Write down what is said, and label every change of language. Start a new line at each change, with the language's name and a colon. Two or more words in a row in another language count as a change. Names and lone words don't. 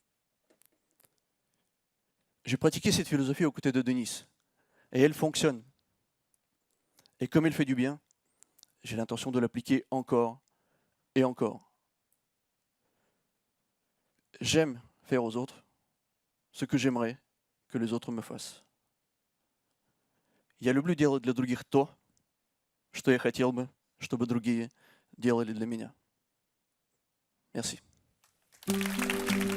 French: J'ai pratiqué cette philosophie aux côtés de Denise et elle fonctionne. Et comme elle fait du bien, j'ai l'intention de l'appliquer encore et encore. J'aime faire aux autres ce que j'aimerais que les autres me fassent.
Russian: Я люблю делать для других то, что я хотел бы, чтобы другие делали для меня.
French: Merci.